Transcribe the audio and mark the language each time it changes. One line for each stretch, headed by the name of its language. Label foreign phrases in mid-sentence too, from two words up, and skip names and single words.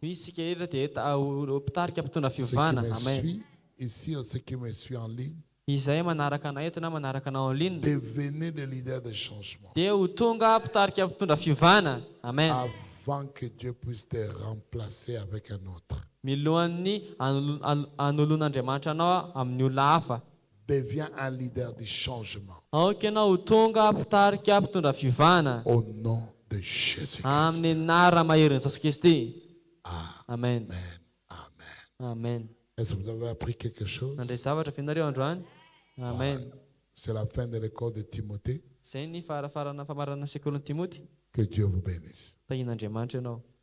Malagasy: isika rehetra dia mpitarika mpitondra
French: Ceux qui
Malagasy: fivana.
French: me Amen. suivent ici ou ceux qui me suivent en ligne,
Malagasy: Izay manaraka anay eto na manaraka anao
French: en ligne devenez des leaders de changement
Malagasy: dia ho tonga mpitarika mpitondra fivana. Amen.
French: avant que Dieu puisse te remplacer avec un autre.
Malagasy: Milohan'ny hanoloan'Andriamanitra anao amin'ny olona hafa.
French: Deviens un leader du changement
Malagasy: Aoka ianao ho tonga mpitarika mpitondra fivana
French: au nom de Jésus-Christ.
Malagasy: amin'ny anarana mahery Jesosy Kristy. Amen. Amen. Amen. Amen.
French: Est-ce que vous avez appris quelque chose?
Malagasy: Nandray zavatra fianareo androany. Amen.
French: C'est la fin de l'école de Timothée.
Malagasy: Zay ny farafarana famarana sekolin'ny Timoty.
French: Que Dieu vous bénisse.
Malagasy: Tahin'Andriamanitra ianao.